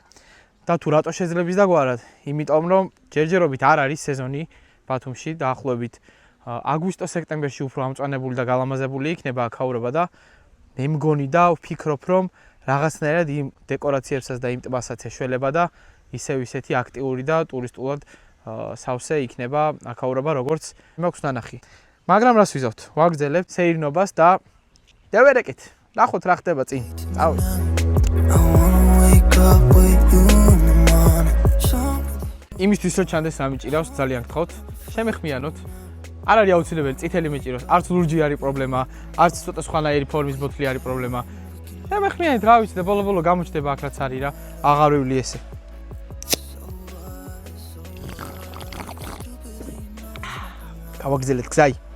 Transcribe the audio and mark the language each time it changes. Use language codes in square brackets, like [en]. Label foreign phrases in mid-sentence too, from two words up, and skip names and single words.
[ka] და თუ რატო შეძლების დაგვარად? იმიტომ რომ ჯერჯერობით არ არის სეზონი ბათუმში, დაახლოებით აგვისტო-სექტემბერში უფრო ამწვანებული და გალამაზებული იქნება აქაურობა და მე მგონი და ვფიქრობ რომ რაღაცნაირად იმ დეკორაციებსაც და იმ ტბასაც ეშველება და ისევ ისეთი აქტიური და ტურისტულად სავსე იქნება აქაურობა როგორც მაქვს ნანახი. მაგრამ რას ვიზავთ? ვაგრძელებთ სეირნობას და დევერეკით. ნახოთ რა ხდება წინ. წავით. [en] I wanna wake up with you in the morning. Show me [ka] იმისთვის რომ ჩანდეს რა მიჭირავს, ძალიან გთხოვთ, შემეხმიანოთ. არ არის აუცილებელი წითელი მიჭიროს, არც ლურჯი არის პრობლემა, არც ცოტა სხვანაირი ფორმის ბოთლი არის პრობლემა. შემეხმიანეთ, რა ვიცი და ბოლო-ბოლო გამოჩნდება აქ რაც არის რა, აღარ ვივლი ესე. გავაგრძელეთ გზაი.